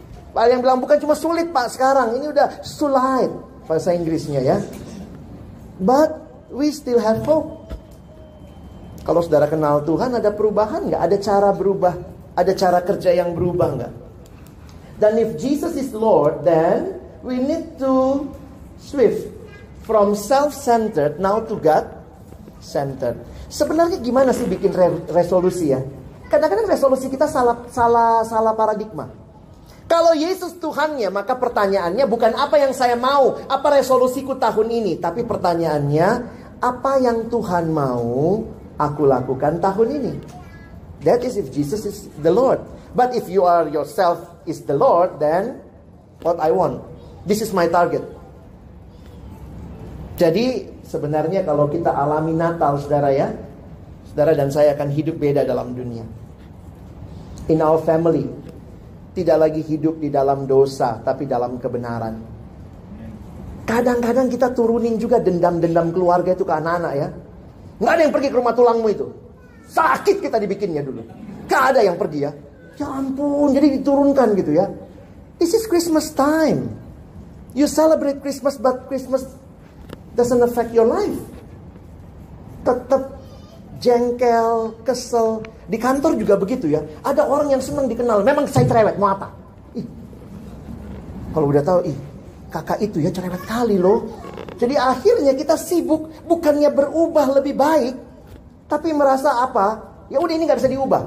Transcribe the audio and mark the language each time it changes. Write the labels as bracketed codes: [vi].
[id] Pak yang bilang bukan cuma sulit Pak sekarang, ini udah sulit bahasa Inggrisnya ya. [en] But we still have hope. [id] Kalau saudara kenal Tuhan, ada perubahan nggak? Ada cara berubah, ada cara kerja yang berubah nggak? [en] Dan if Jesus is Lord, then we need to shift from self-centered now to God-centered. [id] Sebenarnya gimana sih bikin resolusi ya? Kadang-kadang resolusi kita salah paradigma. Kalau Yesus Tuhannya, maka pertanyaannya bukan apa yang saya mau, apa resolusiku tahun ini, tapi pertanyaannya apa yang Tuhan mau aku lakukan tahun ini. [en] That is if Jesus is the Lord. But if you are yourself is the Lord, then what I want. This is my target. [id] Jadi sebenarnya kalau kita alami Natal saudara ya, saudara dan saya akan hidup beda dalam dunia. [en] In our family, [id] tidak lagi hidup di dalam dosa, tapi dalam kebenaran. Kadang-kadang kita turunin juga dendam-dendam keluarga itu ke anak-anak ya. Nggak ada yang pergi ke rumah tulangmu itu. Sakit kita dibikinnya dulu. Nggak ada yang pergi ya. Ya ampun, jadi diturunkan gitu ya. [en] This is Christmas time. You celebrate Christmas, but Christmas doesn't affect your life. [id] Tetap jengkel, kesel. Di kantor juga begitu ya. Ada orang yang senang dikenal. Memang saya cerewet, mau apa? Kalau udah tahu, kakak itu ya cerewet kali loh. Jadi akhirnya kita sibuk, bukannya berubah lebih baik, tapi merasa apa? Ya udah ini nggak bisa diubah.